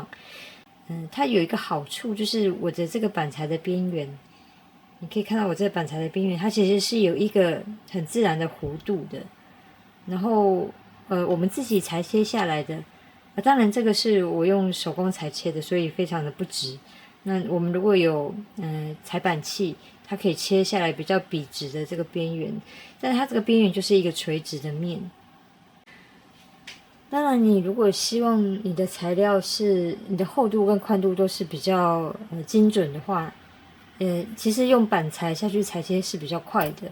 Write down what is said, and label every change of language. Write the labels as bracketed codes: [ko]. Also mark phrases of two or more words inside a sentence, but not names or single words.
[zh] 它有一個好處就是我的這個板材的邊緣，你可以看到我這個板材的邊緣，它其實是有一個很自然的弧度的。然後我們自己裁切下來的。當然，這個是我用手工裁切的，所以非常的不直。那我們如果有裁板器，它可以切下來比較筆直的這個邊緣，但是它這個邊緣就是一個垂直的面。當然，你如果希望你的材料是你的厚度跟寬度都是比較精準的話，其實用板材下去裁切是比較快的。